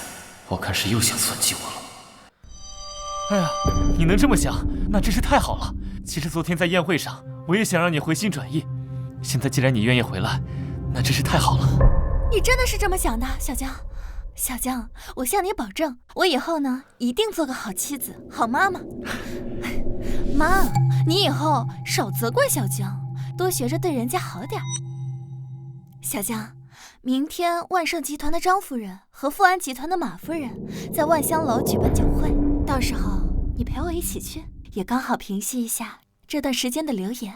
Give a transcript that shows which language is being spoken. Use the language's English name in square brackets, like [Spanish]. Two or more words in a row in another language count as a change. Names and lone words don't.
[Chinese] 我看是又想算計我了。哎呀，你能這麼想，那真是太好了。其實昨天在宴會上，我也想讓你回心轉意。現在既然你願意回來，那真是太好了。你真的是這麼想的，小江？小江，我向你保證，我以後呢，一定做個好妻子、好媽媽。媽，你以後少責怪小江，多學着對人家好點。小江，明天萬盛集團的張夫人和富安集團的馬夫人在萬香樓舉辦酒會，到時候你陪我一起去，也剛好平息一下這段時間的流言。